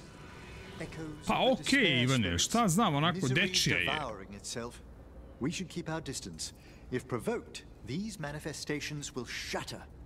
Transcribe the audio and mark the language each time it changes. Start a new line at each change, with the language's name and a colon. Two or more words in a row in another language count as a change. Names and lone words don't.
English: Echoes
Serbian: Pa
English: of the
Serbian: okej,
English: despair
Serbian: Ivane,
English: spirits.
Serbian: šta znam, onako
English: Misery
Serbian: dečija je.
English: devouring itself. We should keep our distance. If provoked, these manifestations will shatter.